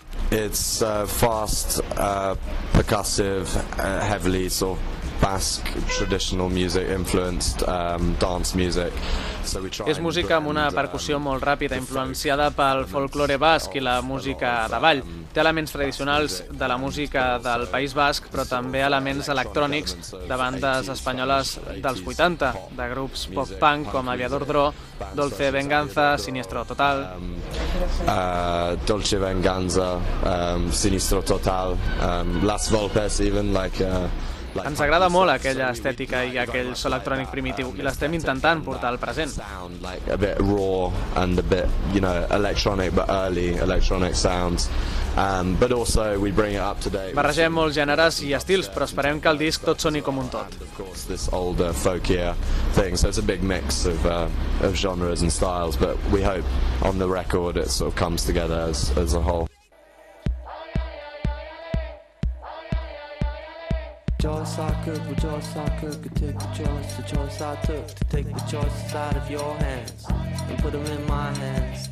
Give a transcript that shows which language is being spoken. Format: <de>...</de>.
<en>It's fast, percussive, heavily sort of Basque traditional music influenced dance music. So we try.</en> <ca>És música amb una percussió molt ràpida influenciada pel folklore basc i la música de ball. Té elements tradicionals de la música del País Basc, però també elements electrònics de bandes espanyoles dels 80, de grups pop punk com Aviador Dro, Dolce Venganza, Sinistro Total.</ca> <en>Dolce Venganza, Sinistro Total, Las Volpes even like</en> <ca>ens agrada molt aquella estètica i aquell so electrònic primitiu i l'estem intentant portar al present.</ca> <en>Sound like a bit raw and a bit, you know, electronic but early electronic sounds. But also we bring it up to date.</en> <ca>Barregem molts gèneres i estils, però esperem que el disc tot soni com un tot.</ca> <en>This older folkier thing, so it's a big mix of genres and styles, but we hope on the record it sort of comes together as a whole. The choice I could, the choice I could take the choice I took to take the choices out of your hands and put them in my hands.</en>